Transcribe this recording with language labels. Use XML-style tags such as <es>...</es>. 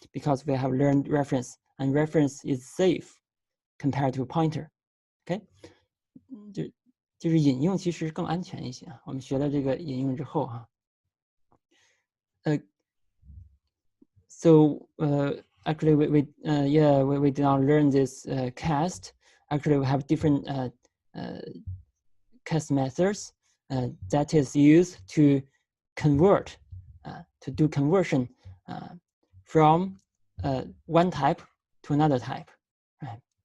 <en>Because we have learned reference, and reference is safe compared to pointer, okay?</en> <zh>就是引用其实更安全一些。我们学了这个引用之后哈。</zh> <en>So actually we did not learn this cast. Actually, we have different cast methods that is used to convert, to do conversion from one type to another type. Right?</en>